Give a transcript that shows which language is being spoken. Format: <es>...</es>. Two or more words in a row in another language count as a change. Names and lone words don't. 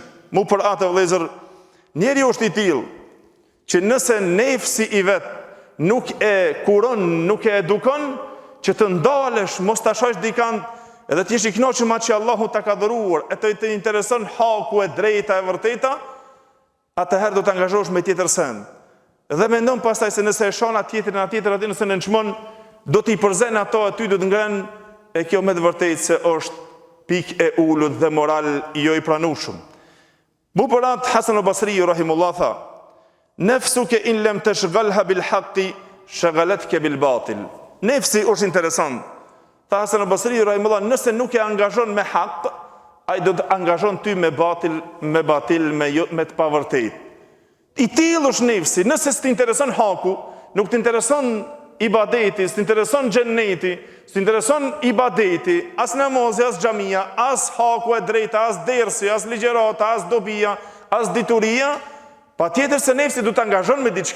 <sq>Mu për atë vëllezër, njeriu është i tillë që nëse nefsi i vet nuk e kuron, nuk e edukon, që të ndalesh, mos ta shohësh dikant, edhe ti jesh i kënaqur me që Allahu ta ka dhëruar, e të intereson haku e drejta e vërteta, atëherë do të angazhohesh me tjetër send. Dhe mendon pastaj se nëse e shon atjetrin aty nëse nënçmon, do t'i përzen ato aty, do të ngren, e kjo me të vërtetë se është pikë e ulët dhe moral jo i pranueshëm. Burat Hasan al-Basri rahimullah tha:</sq> <ar>"نفسك إن لم تشغلها بالحق شغلتك بالباطل."</ar> <sq>Nefsi është interesant. Tha Hasan al-Basri rahimullah, nëse nuk e angazhon me hak, ai do të angazhon ty me batil, me të pavërtet. I tillë është nefsi. Nëse s'të intereson haku, nuk të intereson ibadeti, s'të intereson xheneti, s'të intereson ibadeti, as namazi, as xhamia, as haku e drejta, as dersi, as ligjërata, as dobia, as dituria, patjetër se nefsi do të angazhon me diçka.</sq>